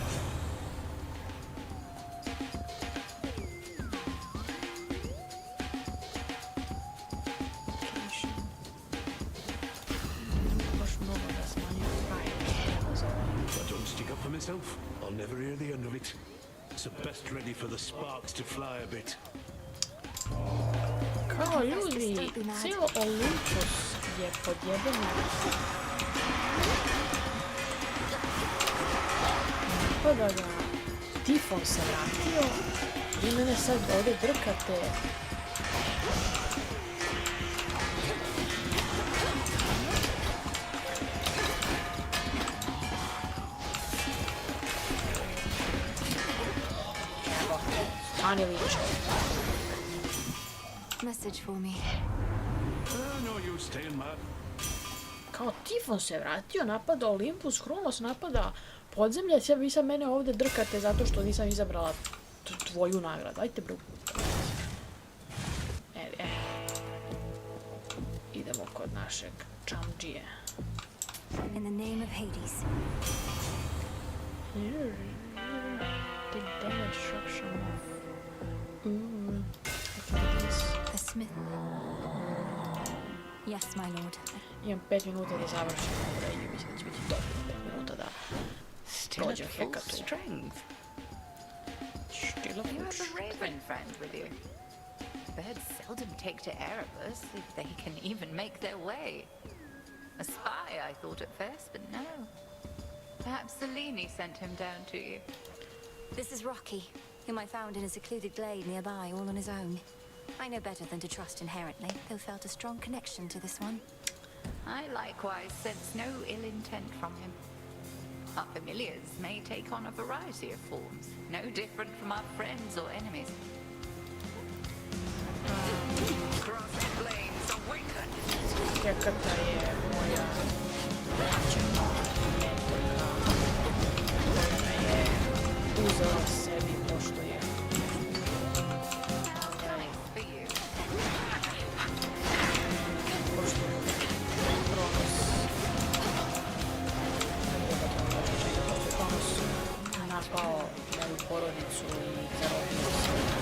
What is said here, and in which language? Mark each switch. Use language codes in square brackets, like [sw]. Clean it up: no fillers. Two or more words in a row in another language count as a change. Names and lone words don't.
[en] I don't stick up for myself. I'll never hear the end of it. So best ready for the sparks to fly a bit. [bs] Kao ljudi, cijelo Olympus je podjeden. Napada ga, Tifon se vratio, vi mene sad ovdje drkate. Evo, stani liče. [en] Message for me. No use staying mad. [bs] Kao Tifon se vratio, napada Olympus, Hronos napada podzemlje, sve vi sad mene ovdje drkate zato što nisam izabrala tvoju nagradu. Ajte bro. Idemo kod našeg čamdžije. [en] In the name of Hades. Take damage disruption off. The smith. Yes, my lord. [bs] Imam 5 minuta da završim ovo i mislim da će biti dobro 5 minuta da prođem hekatu. [en] You have a raven friend with you. Birds seldom take to Erebus if they can even make their way. A spy, I thought at first, but no. Perhaps Selene sent him down to you. This is Rocky, whom I found in a secluded glade nearby, all on his own. I know better than to trust inherently, though felt a strong connection to this one. I likewise sense no ill intent from him. Our familiars may take on a variety of forms, no different from our friends or enemies. Crossing flames, awaken! [bs] Jakata je moja mentorka koja me je uzela sebi pošto je napao moju porodicu i zarobio se.